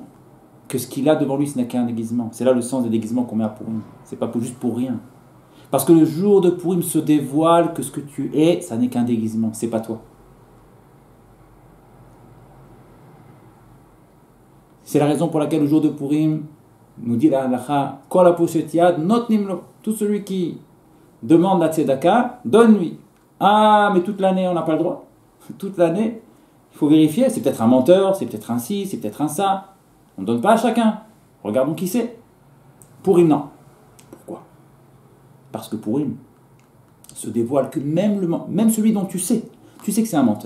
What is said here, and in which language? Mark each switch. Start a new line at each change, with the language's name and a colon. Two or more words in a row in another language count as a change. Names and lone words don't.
French: Que ce qu'il a devant lui, ce n'est qu'un déguisement. C'est là le sens des déguisements qu'on met à Purim. C'est pas juste pour rien. Parce que le jour de Purim se dévoile que ce que tu es, ça n'est qu'un déguisement, c'est pas toi. C'est la raison pour laquelle le jour de Purim, nous dit la halacha,
Hebrew: כל הפושט יד נותנים לו.
French: Tout celui qui demande la tzedaka, donne-lui. Ah, mais toute l'année, on n'a pas le droit. Toute l'année, il faut vérifier. C'est peut-être un menteur, c'est peut-être un ci, c'est peut-être un ça. On ne donne pas à chacun. Regardons qui c'est. Purim, non. Pourquoi? Parce que Purim se dévoile que même celui dont tu sais que c'est un menteur.